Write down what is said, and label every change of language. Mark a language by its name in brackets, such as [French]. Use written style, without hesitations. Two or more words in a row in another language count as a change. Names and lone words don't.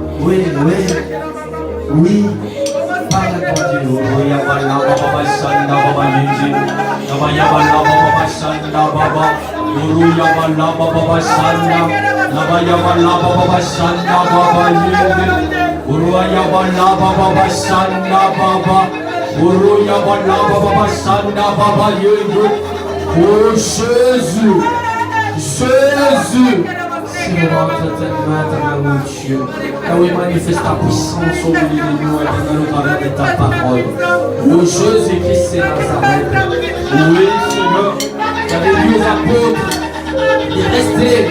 [French] oui, oui. Parle à ton Dieu. Oh, Yabala, Baba, Sanda, Baba, Yinji. Yaba, Yabala, Baba, Sanda, Baba. Uru, Yabala, Baba, Sanda. Yaba, Yabala, Baba, Sanda, Baba, Yinji. Uru, Yabala, Baba, Sanda, Baba. Uru, Yabala, Baba, Sanda, Baba, Yinji. Oh, Jésus. Jésus. Seigneur, éternel, mon Dieu. Là où il manifeste ta puissance au milieu de nous, éternel, au travers de ta parole. Oh Jésus-Christ, c'est Nazareth. Oui, Seigneur, tu avais dit aux apôtres de rester.